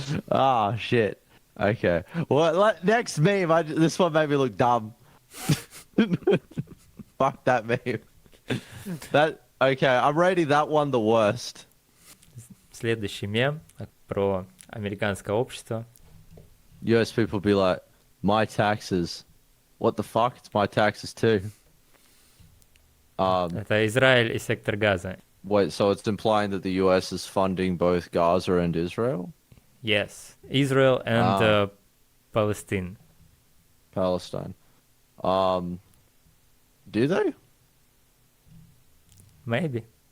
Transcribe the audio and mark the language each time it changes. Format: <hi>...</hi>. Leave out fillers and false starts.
<en>Ah, shit. Okay. Well, next meme. This one made me look dumb. Fuck that meme. Okay, I'm rating that one the worst.</en> <ru>Следующий мем про американское общество.</ru> <en>US people be like, my taxes. What the fuck? It's my taxes too.</en> <ru>Это Израиль и сектор Газа.</ru> <en>Wait, so it's implying that the US is funding both Gaza and Israel? Yes, Israel and Palestine. Palestine. Do they? Maybe.</en>